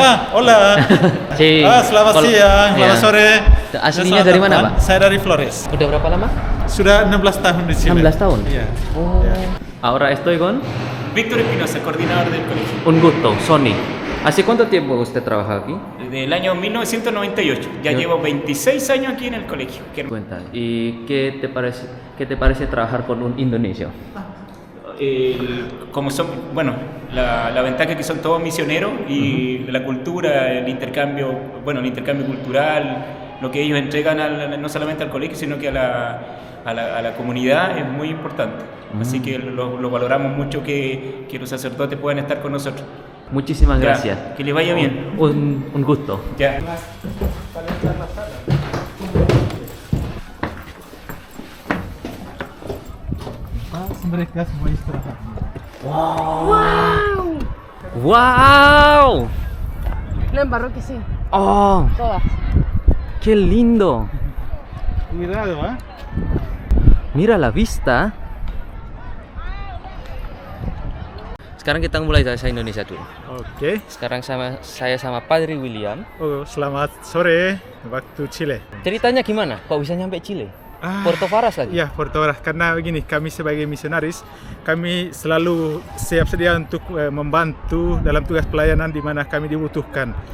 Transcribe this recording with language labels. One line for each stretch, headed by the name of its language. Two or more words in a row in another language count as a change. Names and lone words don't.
Spanish: Hola. Sí.
Indonesian: Selamat siang, selamat sore. Aslinya dari mana, Pak? Saya dari Flores. Udah berapa lama? Sudah 16 tahun di sini. 16 tahun? Iya.
Spanish: Oh. Ahora estoy con Víctor Espinosa, coordinador del colegio. un gusto, Sony. ¿Hace cuánto tiempo usted trabaja aquí? Desde el año 1998. Ya llevo 26 años aquí en el colegio. Cuenta. ¿Y qué te parece trabajar con un indonesio? Como son, bueno, la ventaja es que son todos misioneros y la cultura, el intercambio cultural, lo que ellos entregan no solamente al colegio, sino que a la comunidad es muy importante. Así que lo valoramos mucho que los sacerdotes puedan estar con nosotros. Muchísimas Ya, gracias. que les vaya bien. Un gusto. Ya.
Indonesian: Mereka semua istirahat.
Spanish: ¡Wow! No, en parroquia sí, ¡Oh! todas. ¡Qué lindo! Cuidado, Mira la vista.
Indonesian: Sekarang kita mulai bahasa Indonesia dulu. Oke. Sekarang saya sama Padre William. Oh, selamat sore waktu Chile. Ceritanya gimana? Kok bisa nyampe Chile? Puerto Varas lagi? Ya, Puerto Varas. Karena begini, kami sebagai misionaris, kami selalu siap sedia untuk membantu dalam tugas pelayanan di mana kami dibutuhkan.